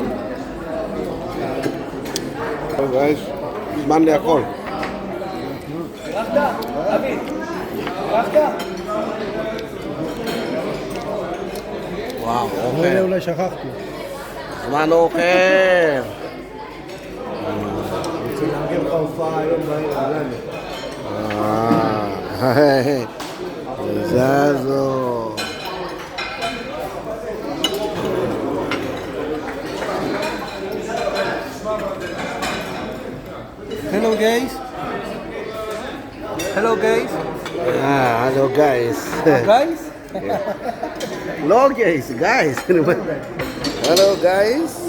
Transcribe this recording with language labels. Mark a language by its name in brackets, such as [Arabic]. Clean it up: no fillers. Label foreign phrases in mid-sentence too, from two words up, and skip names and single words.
[Hebrew] guys זמן לאכול וואו אוכל אולי שכחתי. זמן אוכל רוצה להגיד לך הופעה היום בערב. זזו [English] Hello guys. Hello guys. hello guys Guys? no guys hello guys